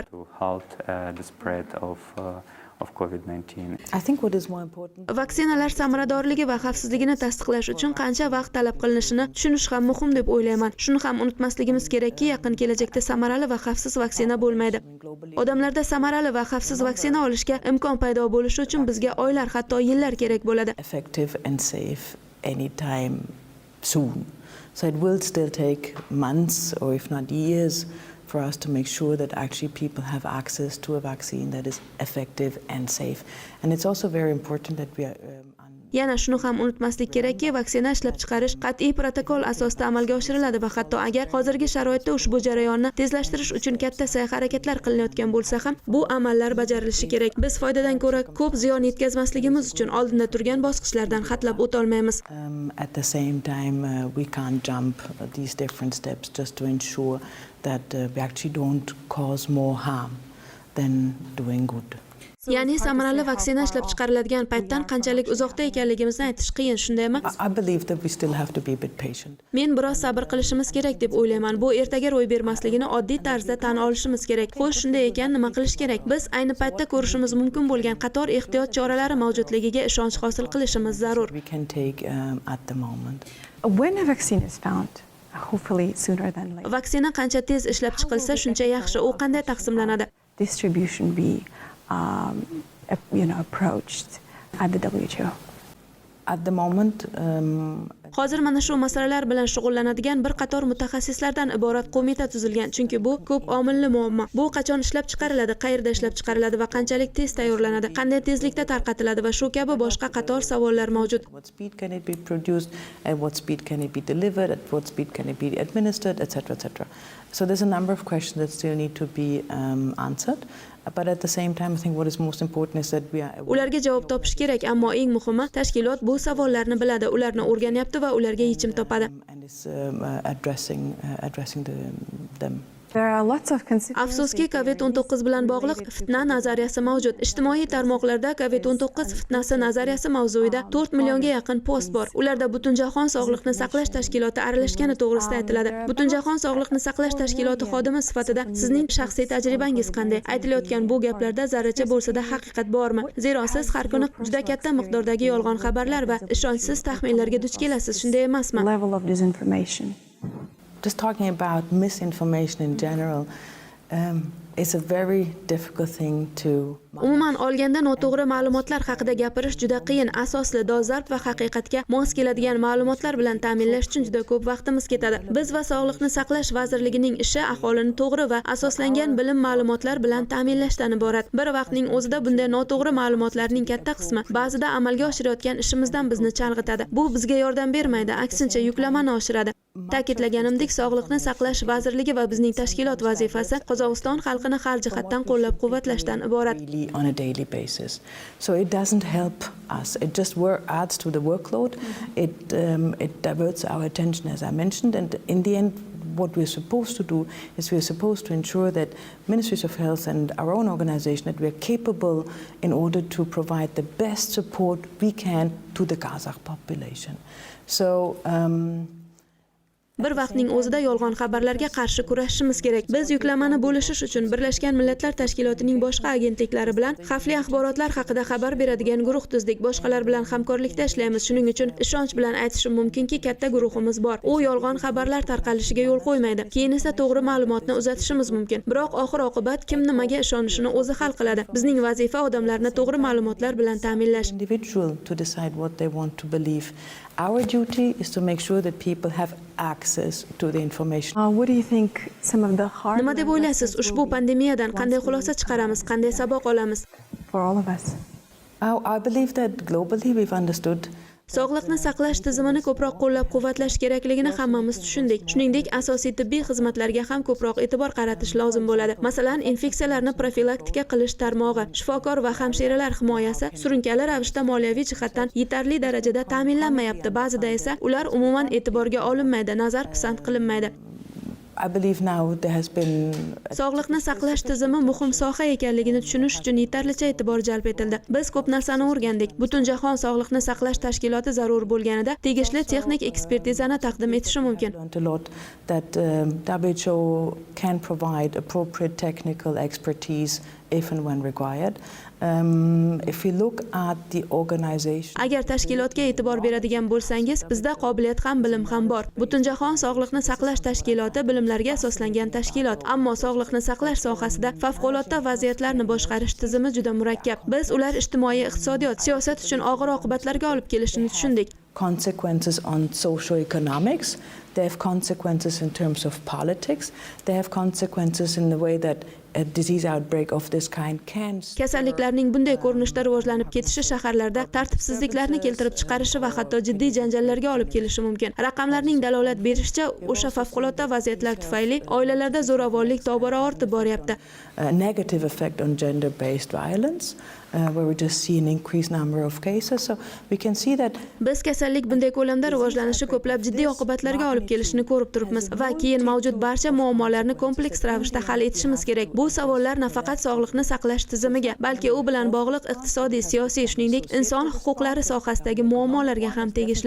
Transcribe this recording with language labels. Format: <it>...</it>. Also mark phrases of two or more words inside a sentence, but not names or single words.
<en>To halt the spread of COVID-19. I think what is more important</en> <uz>Vaksinalar samaradorligi va xavfsizligini tasdiqlash uchun qancha vaqt talab qilinishini tushunish ham muhim deb o'ylayman. Shuni ham unutmasligimiz kerakki, yaqin kelajakda samarali va xavfsiz vaksina bo'lmaydi. Odamlarda samarali va xavfsiz vaksina olishga imkon paydo bo'lishi uchun bizga oylar, hatto yillar kerak bo'ladi.</uz> <en>effective and safe anytime soon. So it will still take months or if not years for us to make sure that actually people have access to a vaccine that is effective and safe. And it's also very important that we are</en> <uz>Yana shuni ham unutmaslik kerakki, vaksina ishlab chiqarish qat'iy protokol asosida amalga oshiriladi va hatto agar hozirgi sharoitda ushbu jarayonni tezlashtirish uchun katta sa'y-harakatlar qilinayotgan bo'lsa ham, bu amallar bajarilishi kerak. Biz foydadan ko'ra ko'p ziyon yetkazmasligimiz uchun oldinda turgan bosqichlardan xatlab o'ta olmaymiz.</uz> <en>at the same time we can't jump these different steps just to ensure that we actually don't cause more harm than doing good.</en> <uz>Ya'ni samarali vaksina ishlab chiqariladigan paytdan qanchalik uzoqda ekanligimizni aytish qiyin, shundaymi?</uz> <en>I believe that we still have to be a bit patient.</en> <uz>Men biroz sabr qilishimiz kerak deb o'ylayman. Bu ertaga ro'y bermasligini oddiy tarzda tan olishimiz kerak. Xo'sh, shunday ekan nima qilish kerak? Biz ayni paytda ko'rishimiz mumkin bo'lgan qator ehtiyot choralari mavjudligiga ishonch hosil qilishimiz zarur.</uz> <en>We can take at the moment. When a vaccine is found, hopefully sooner than later,</en> <uz>Vaksina qancha tez ishlab chiqilsa, shuncha yaxshi. U qanday taqsimlanadi?</uz> <en>distribution be approached at the WHO. At the moment,</en> <uz>Hozir mana shu masalalar bilan shug'ullanadigan bir qator mutaxassislardan iborat qo'mita tuzilgan, chunki bu ko'p omilli muammo. Bu qachon ishlab chiqariladi, qayerda ishlab chiqariladi va qanchalik tez tayyorlanadi, qanday tezlikda tarqatiladi va shu kabi boshqa qator savollar mavjud.</uz> <en>what speed can it be produced, at what speed can it be delivered, at what speed can it be administered, etc., etc. So there's a number of questions that still need to be answered. But at the same time, I think what is most important is that we are</en> <uz>Ularga javob topish kerak, ammo eng muhimi tashkilot bu savollarni biladi, ularni o'rganyapti va ularga yechim topadi.</uz> <en>and is addressing them. There are lots of constituencies.</en> <uz>Afsuski, COVID-19 bilan bog'liq fitna nazariyasi mavjud. Ijtimoiy tarmoqlarda COVID-19 fitnasi nazariyasi mavzuida 4 millionga yaqin post bor. Ularda Butunjahon Sog'liqni saqlash tashkiloti aralashgani to'g'risida aytiladi. Butunjahon Sog'liqni saqlash tashkiloti xodimi sifatida sizning shaxsiy tajribangiz qanday? Aytilayotgan bu gaplarda zarracha bo'lsa-da haqiqat bormi? Zero siz har kuni juda katta miqdordagi yolg'on xabarlar va ishonchsiz taxminlarga duch kelasiz, shunday emasmi?</uz> <en>Level of disinformation. Just talking about misinformation in general is a very difficult thing to.</en> <uz>Umuman olganda noto'g'ri ma'lumotlar haqida gapirish juda qiyin. Asosli dolzarb va haqiqatga mos keladigan ma'lumotlar bilan ta'minlash uchun juda ko'p vaqtimiz ketadi. Biz va Sog'liqni saqlash vazirligining ishi aholini to'g'ri va asoslangan bilim ma'lumotlar bilan ta'minlashdan iborat. Bir vaqtning o'zida bunday noto'g'ri ma'lumotlarning katta qismi ba'zida amalga oshirayotgan ishimizdan bizni chalg'itadi. Bu bizga yordam bermaydi, aksincha yuklamani oshiradi. Ta'kidlaganimdek, Sog'liqni saqlash vazirligi va bizning tashkilot vazifasi Qozog'iston xalqini har jihatdan qo'llab-quvvatlashdan iborat.</uz> <en>On a daily basis. So it doesn't help us. It just adds to the workload. It diverts our attention, as I mentioned, and in the end, what we're supposed to do is we're supposed to ensure that Ministries of Health and our own organization, that we're capable in order to provide the best support we can to the Kazakh population. So</en> <uz>Bir vaqtning o'zida yolg'on xabarlarga qarshi kurashishimiz kerak. Biz yuklamani bo'lishish uchun Birlashgan Millatlar Tashkilotining boshqa agentliklari bilan xavfli axborotlar haqida xabar beradigan guruh tuzdik. Boshqalar bilan hamkorlikda ishlaymiz. Shuning uchun ishonch bilan aytishim mumkinki, katta guruhimiz bor. U yolg'on xabarlar tarqalishiga yo'l qo'ymaydi. Keyin esa to'g'ri ma'lumotni uzatishimiz mumkin. Biroq oxir-oqibat kim nimaga ishonishini o'zi hal qiladi. Bizning vazifa odamlarni to'g'ri ma'lumotlar bilan ta'minlash.</uz> <en>Individual to decide what they want to believe. Our duty is to make sure that people have access to the information. What do you think some of the hard</en> <uz>Nima deb o'ylaysiz? Ushbu pandemiyadan qanday xulosa chiqaramiz, qanday saboq olamiz?</uz> <en>for all of us? I believe that globally we've understood</en> <uz>Sog'liqni saqlash tizimini ko'proq qo'llab-quvvatlash kerakligini hammamiz tushundik. Shuningdek, asosiy tibbiy xizmatlarga ham ko'proq e'tibor qaratish lozim bo'ladi. Masalan, infeksiyalarni profilaktika qilish tarmog'i, shifokor va hamshiralar himoyasi surunkali ravishda moliyaviy jihatdan yetarli darajada ta'minlanmayapti. Ba'zida esa ular umuman e'tiborga olinmaydi, nazar pisand qilinmaydi.</uz> <en>I believe now there has been</en> <uz>Sog'liqni saqlash tizimi muhim soha ekanligini tushunish uchun yetarlicha e'tibor jalb etildi. Biz ko'p narsani o'rgandik. Butunjahon Sog'liqni saqlash tashkiloti zarur bo'lganida tegishli texnik ekspertizani taqdim etishi mumkin.</uz> <en>learned a lot that WHO can provide appropriate technical expertise if and when required. If we look at the organization,</en> <uz>Agar tashkilotga e'tibor beradigan bo'lsangiz, bizda qobiliyat ham bilim ham bor. Butunjahon Sog'liqni saqlash tashkiloti bilimlarga asoslangan tashkilot, ammo sog'liqni saqlash sohasida favqulodda vaziyatlarni boshqarish tizimi juda murakkab. Biz ular ijtimoiy iqtisodiyot, siyosat uchun og'ir oqibatlarga olib kelishini tushundik.</uz> <en>consequences on socio-economics, they have consequences in terms of politics, they have consequences in the way that a disease outbreak of this kind can.</en> <uz>Kasalliklarning bunday ko'rinishda rivojlanib ketishi shaharlarda tartibsizliklarni keltirib chiqarishi va hatto jiddiy janjallarga olib kelishi mumkin. Raqamlarning dalolat berishicha, o'sha favqulodda vaziyatlar tufayli oilalarda zo'ravonlik tobora ortib boryapti.</uz> <en>A negative effect on gender-based violence, where we just see an increased number of cases. So we can see that</en> <uz>Biz kasallik bunday ko'lamda rivojlanishi ko'plab jiddiy oqibatlarga olib kelishini ko'rib turibmiz va keyin mavjud barcha muammolarni kompleks ravishda hal etishimiz kerak. Bu savollar nafaqat sog'liqni saqlash tizimiga, balki u bilan bog'liq iqtisodiy, siyosiy, shuningdek inson huquqlari sohasidagi muammolarga ham tegishli.</uz>